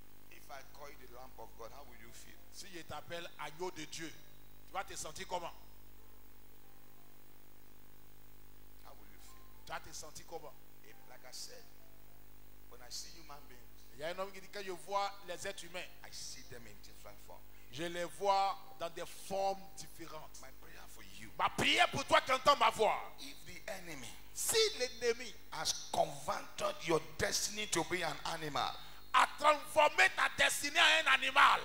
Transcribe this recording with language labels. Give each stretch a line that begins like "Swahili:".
English: If I call you the lamp of God, how will you feel?
French: Si je t'appelle agneau de Dieu, tu vas te sentir comment?
English: How will you feel?
French: Tu vas te sentir comment?
English: Like I said, when I see human beings,
French: Il y a un homme qui dit, quand je vois les êtres humains,
English: I see them in different forms.
French: je les vois dans des formes différentes.
English: My prayer for you,
French: Ma prière pour toi qui entends ma voix,
English: if the enemy
French: si l'ennemi
English: has converted your destiny to be an animal
French: a transformé ta destinée en un animal